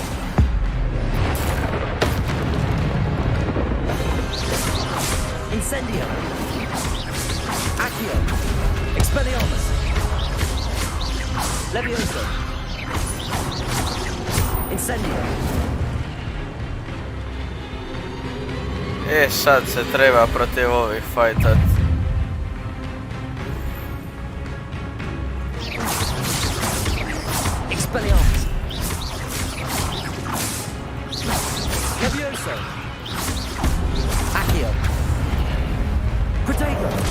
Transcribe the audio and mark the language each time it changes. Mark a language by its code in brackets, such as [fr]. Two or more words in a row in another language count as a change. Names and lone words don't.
[la] Incendio! Accio! Expelliarmus! Levioso! Incendio! [hr] Sad se treba protiv ovih fajtat. [la] Expelliarmus! Levioso! Accio! Protego!